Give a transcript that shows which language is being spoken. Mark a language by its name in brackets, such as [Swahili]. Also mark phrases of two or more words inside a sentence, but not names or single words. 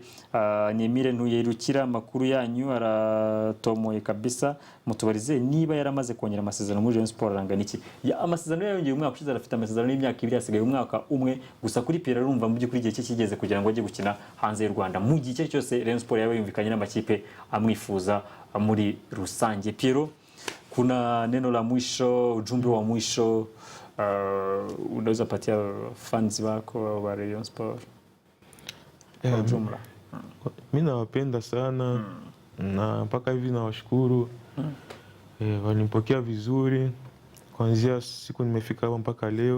[Kinyarwanda] Nyemire ntuyerukira makuru yanyu aratomoye kabisa mutubarize niba yaramaze kongera amasezerano muri Rayon Sport arangana iki. Amasezerano yongeye umwaka ushize arafite amasezerano y'imyaka 2 asigaye umwaka umwe gusa kuri Pierre arumva mu by'ukuri igihe cye kigeze kugira ngo ajye gukina hanze y'u Rwanda mu gihe cyose Rayon Sport yaba yumvikanye n'amakipe amwifuza muri rusange. [Swahili] Piero, kuna neno la mwisho, ujumbe wa mwisho unaweza patia fans wako wa Rayon Sport kwa ujumla? Mimi nawapenda sana na mpaka hivi nawashukuru. Walinipokea vizuri kuanzia siku nimefika hapa mpaka leo.